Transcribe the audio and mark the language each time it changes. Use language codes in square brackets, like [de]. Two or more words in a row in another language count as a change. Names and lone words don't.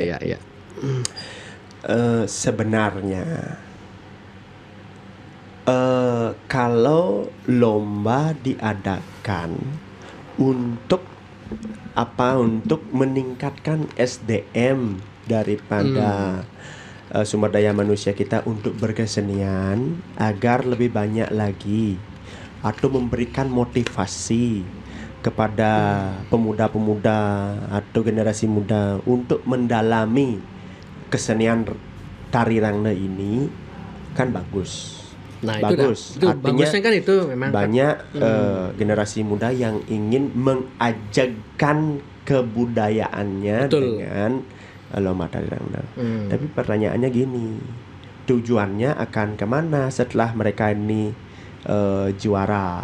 [id] Sebenarnya kalau lomba diadakan untuk meningkatkan SDM daripada sumber daya manusia kita untuk berkesenian agar lebih banyak lagi, atau memberikan motivasi kepada pemuda-pemuda atau generasi muda untuk mendalami kesenian tari rangda ini, kan bagus. Nah, bagus. itu Artinya bagusnya kan itu memang banyak generasi muda yang ingin mengajarkan kebudayaannya dengan lomba tari rangda. Tapi pertanyaannya gini, tujuannya akan kemana setelah mereka ini juara?